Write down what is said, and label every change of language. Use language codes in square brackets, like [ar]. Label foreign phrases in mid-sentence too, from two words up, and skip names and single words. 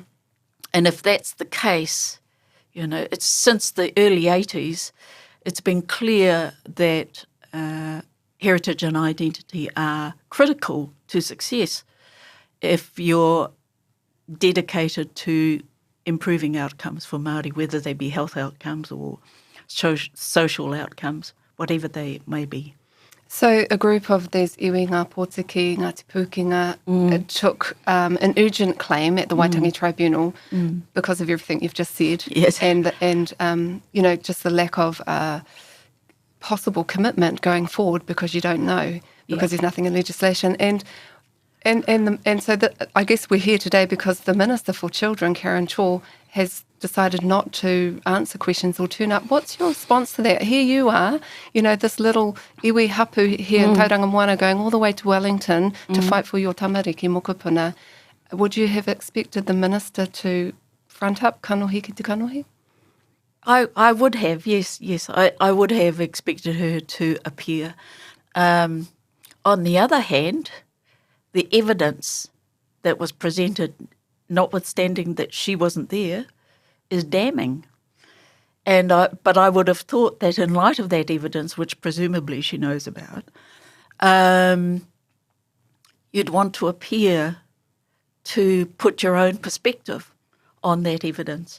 [en] And if that's the case, it's since the early 80s, it's been clear that heritage and identity are critical to success if you're dedicated to improving outcomes for Māori, whether they be health outcomes or social outcomes, whatever they may be. So a group of these iwi ngā pōtiki, Ngāti Pukenga, took an urgent claim at the Waitangi Tribunal because of everything you've just said. Yes. And just the lack of possible commitment going forward because you don't know, because there's nothing in legislation. And so I guess we're here today because the Minister for Children, Karen Chaw, has decided not to answer questions or turn up. What's your response to that? Here you are, this little [mi] iwi hapu [en] here in Tauranga Moana going all the way to Wellington to fight for your [mi] tamariki mokopuna. [en] Would you have expected the Minister to front up [mi] kanohi ki te kanohi? [en] I would have, yes. I would have expected her to appear. On the other hand, the evidence that was presented, notwithstanding that she wasn't there, is damning. But I would have thought that in light of that evidence, which presumably she knows about, you'd want to appear to put your own perspective on that evidence.